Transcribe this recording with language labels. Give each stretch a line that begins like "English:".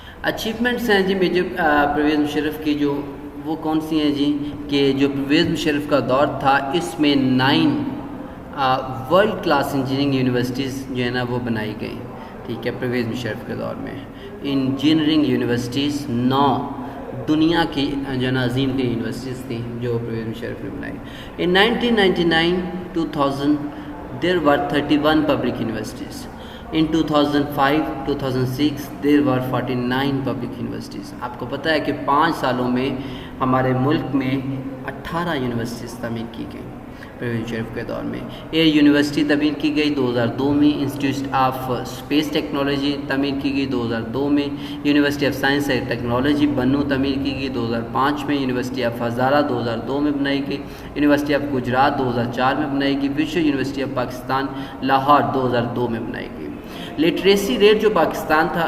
Urdu: Achievements ہیں جی major Pervez Musharraf کی، جو وہ کون سی ہیں جی کہ جو پرویز مشرف کا دور تھا اس میں 9 ورلڈ کلاس انجینئرنگ یونیورسٹیز جو ہے نا وہ بنائی گئی، ٹھیک ہے۔ پرویز مشرف کے دور میں انجینئرنگ یونیورسٹیز 9 دنیا کی جو ہے نا عظیم ترین یونیورسٹیز تھیں جو پرویز مشرف نے بنائی۔
English: In 1999-2000 there were 31 public universities. In 2005-2006 there were 49 public universities.
Urdu: آپ کو پتہ ہے کہ 5 سالوں میں ہمارے ملک میں 18 یونیورسٹیز تعمیر کی گئیں پرویز مشرف کے دور میں۔ ایئر یونیورسٹی تعمیر کی گئی 2002 میں، انسٹیٹیوٹ آف اسپیس ٹیکنالوجی تعمیر کی گئی 2002 میں، university of science and technology بنو تعمیر کی گئی 2005 میں، یونیورسٹی آف ہزارہ 2002 میں بنائی گئی، یونیورسٹی آف گجرات 2004 میں بنائی گئی، وشو یونیورسٹی آف پاکستان لاہور 2002 میں بنائی گئی۔ لٹریسی ریٹ جو پاکستان